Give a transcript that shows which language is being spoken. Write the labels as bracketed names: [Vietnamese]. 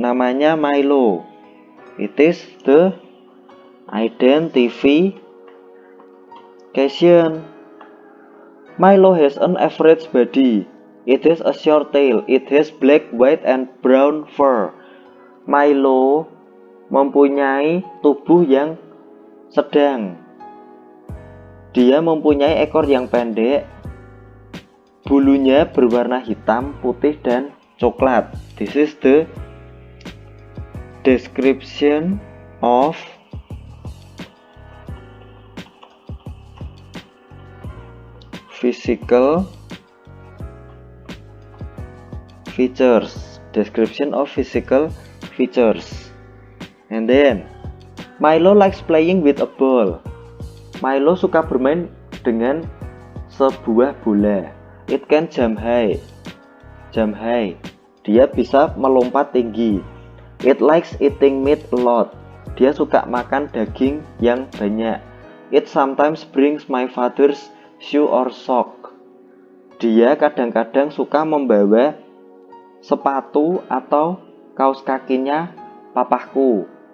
[Indonesian] Namanya Milo. [English] It is the identification. Milo has an average body. It has a short tail. It has black, white, and brown fur. [Indonesian] Milo mempunyai tubuh yang sedang. Dia mempunyai ekor yang pendek. Bulunya berwarna hitam, putih, dan coklat. [English] This is the description of physical features. Description of physical features. And then Milo likes playing with a ball. [Indonesian] Milo suka bermain dengan sebuah bola. [English] It can jump high. Jump high. [Indonesian] Dia bisa melompat tinggi. [English] It likes eating meat a lot. [Indonesian] Dia suka makan daging yang banyak. [English] It sometimes brings my father's shoe or sock. [Indonesian] Dia kadang-kadang suka membawa sepatu atau kaos kakinya papahku.